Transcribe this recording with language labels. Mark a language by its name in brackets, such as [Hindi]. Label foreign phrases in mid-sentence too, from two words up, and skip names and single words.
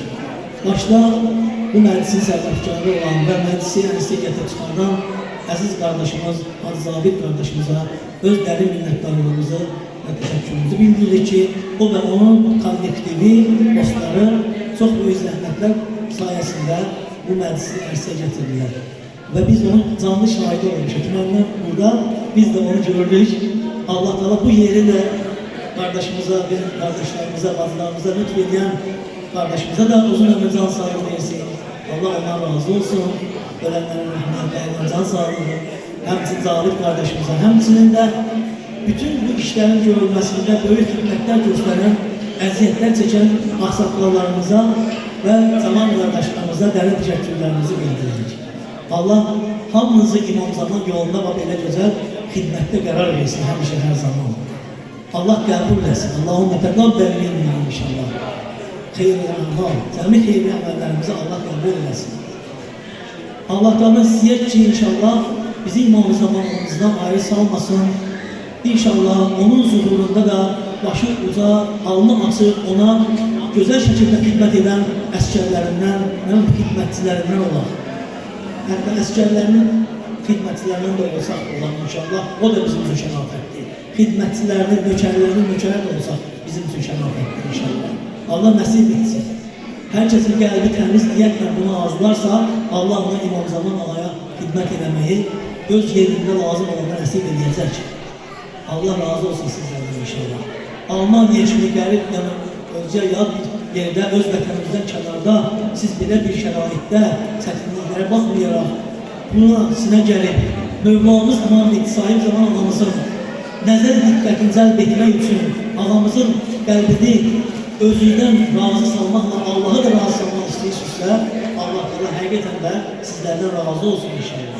[Azerbaijani] Başda bu məclisin sərbəfkarı olan və məclisi ənsiyyətə çıxardan əziz qardaşımız, Hacı Zabit qardaşımıza öz dərin minnətdarlığımızı və təşəkkürümüzü bildiririk ki, o və onun kollektivi, dostları çox böyük zəhmətlər sayəsində bu məclisi ərsə gətirirlər. Və biz onun canlı şahidi olmuşuz. Məndən burada biz də onu gördük. Allah Teala bu yeri də qardaşımıza, bizim qardaşlarımıza, bacılarımıza lütf edən [Turkish] kardeşimize de [Azerbaijani] uzun ömür can sağlığı versin. Allah ondan razı olsun. [Turkish] Ölenlerin rahmetlerine can sağlığı. Hemçinin Zalip kardeşimize, hemçinin de bütün bu işlerin görülmesinde büyük hizmetler gösteren, əziyyətlər çeken aksaklarlarımıza ve zaman kardeşlerimize dərin teşekkürlerimizi bildiririk. Allah hamınızı İmam Zaman yolunda ve böyle güzel hizmette karar versin hemşe her zaman. [Azerbaijani] Allah qəbul etsin. [Arabic] Allahümme teqabbel minna [Azerbaijani] inşallah. Xeyirli amal, cəmi xeyirli əməllərimizi Allah qəbul etsin. Allah'tan istəyək ki inşallah bizi İmam Zamanımızdan ayrı salmasın. İnşallah onun zuhurunda da başı uca, alnı açıq, ona [Turkish] güzel şekilde hizmet eden [Azerbaijani] əsgərlərindən, hizmetçilerinden olan. Hətta əsgərlərinin [Turkish] hizmetçilerinden de olsak [Azerbaijani] olan inşallah, o da bizim için şərafətdir. Hizmetçilerinin, nökərlərinin nökəri de olsak bizim için şərafətdir inşallah. Allah nəsib etsin. Herkesin qəlbi təmiz niyyətlə bunu arzularsa, Allah ona İmam Zaman Ağaya hizmet eləməyi öz yerində lazım olanda nəsib edəcək. Allah razı olsun sizlərdən inşallah. Almanya kimi gəlib, özcə yad bir yerdə, öz vətənimizdən kənarda, siz belə bir şəraitdə, çətinliklərə baxmayaraq, buna sinə gəlib, Mövlamız İmam İqtisayib Zaman Ağamızın nəzər diqqətini cəlb etmək üçün ağamızın qəlbini özündən razı salmaqla Allah'ı da razı salmaq istəyirsinizsə, Allah da həqiqətən də sizlərdən razı olsun inşallah.